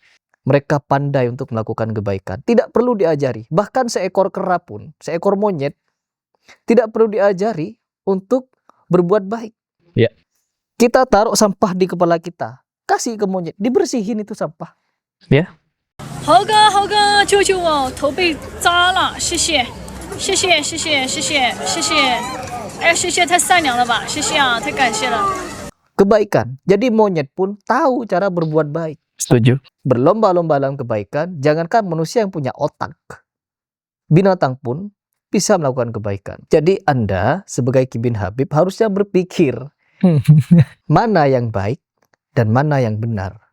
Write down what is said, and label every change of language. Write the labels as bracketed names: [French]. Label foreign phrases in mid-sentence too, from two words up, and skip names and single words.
[Indonesian] Mereka pandai untuk melakukan kebaikan. Tidak perlu diajari. Bahkan seekor kera pun, seekor monyet, tidak perlu diajari untuk berbuat baik. Ya. Kita taruh sampah di kepala kita, kasih ke monyet, dibersihin itu sampah. Ya. [Chinese] 猴哥，猴哥，救救我，头被扎了，谢谢，谢谢，谢谢，谢谢，谢谢，哎呀，谢谢，太善良了吧，谢谢啊，太感谢了。 [Indonesian] Kebaikan. Jadi monyet pun tahu cara berbuat baik. Setuju. Berlomba-lomba dalam kebaikan. Jangankan manusia yang punya otak, binatang pun bisa melakukan kebaikan. Jadi Anda sebagai Ki bin Habib harusnya berpikir mana yang baik dan mana yang benar.